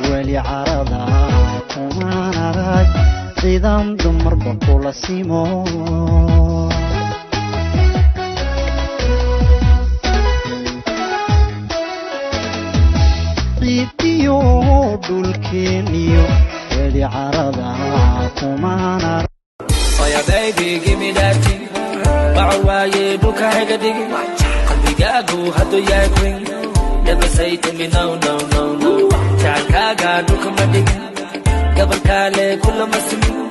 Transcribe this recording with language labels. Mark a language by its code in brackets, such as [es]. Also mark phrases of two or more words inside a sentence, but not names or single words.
[so] weli carada kumaan arag ciidan dumarba kula simo ciidiyo dhulkeeniyo weli carada kumaan arag [en] Oh yeah baby give me that thing [so] bacwaaye dhulka haga dhigi qalbigaagu hadduu yahay [en] queen never say to me no no no no [so] jacalkaaga dhulka ma dhigin gabalkaale kulama simi